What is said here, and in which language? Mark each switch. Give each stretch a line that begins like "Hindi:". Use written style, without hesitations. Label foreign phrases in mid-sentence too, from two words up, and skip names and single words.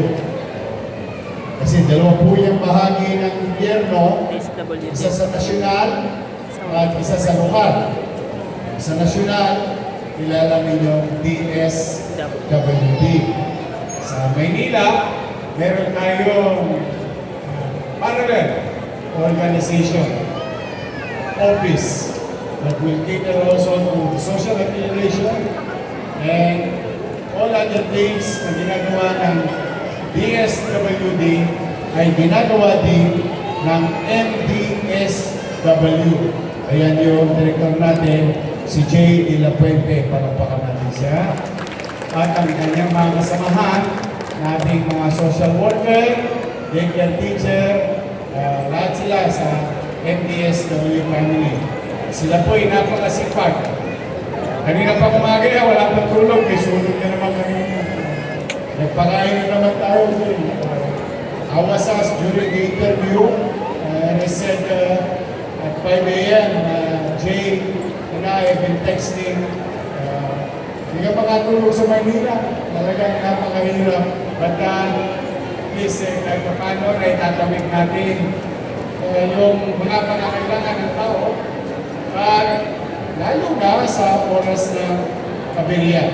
Filipino: Kasi dalawa po yung bahagi ng gobyerno, SWD. isa sa nasyonal at isa sa lokal. Sa nasyonal, kilala ninyong DSWD. Sa Maynila, meron tayong
English: parallel organization, office, that will cater also to social accumulation and all other things
Filipino: na ginagawa ng DSWD ay ginagawa din ng MDSW. Ayan yung director natin, si Jay de la Fuente. Palakpakan natin siya. At ang kanyang mga kasamahan, nating mga
English: social worker, daycare teacher,
Filipino: lahat sila sa MDSW family. Sila po ay napakasipag. Kanina pa umaga, wala pang tulog, may sunog na naman kami. Nagpakain na naman tayo.
English: I was asked during the interview, and I said at 5 a.m., Jay and I have been texting
Filipino: Hindi ka makatulog sa Maynila. Talagang napakahirap.
English: But please,
Filipino: kahit paano na itatawid natin yung mga pangangailangan ng tao. At lalo na sa oras ng kabilya.